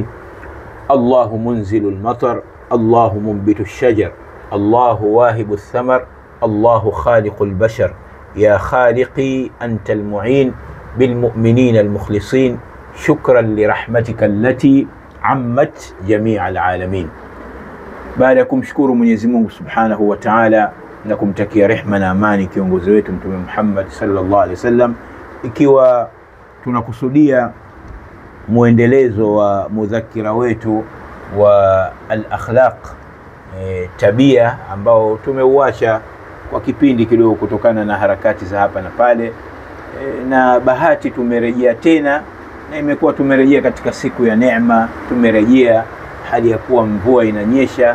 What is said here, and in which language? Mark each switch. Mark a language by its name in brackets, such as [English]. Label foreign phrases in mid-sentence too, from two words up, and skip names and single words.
[Arabic] الله منزل المطر، الله منبت الشجر، الله واهب الثمر، الله خالق البشر. يا خالقي أنت المعين بالمؤمنين المخلصين، شكرا لرحمتك التي عمت جميع العالمين. بعدكم شكور [Swahili] Mwenyezi Mungu [Arabic] سبحانه وتعالى [Swahili] na kumtakia rehema na amani kiongozi wetu Mtume Muhammad [Arabic] صلى الله عليه وسلم, [Swahili] ikiwa tunakusudia muendelezo wa mudhakira wetu wa al-akhlaq, tabia ambao tumeuacha kwa kipindi kidogo kutokana na harakati za hapa na pale, na bahati tumerejea tena, na imekuwa tumerejea katika siku ya neema, tumerejea hali ya kuwa mvua inanyesha.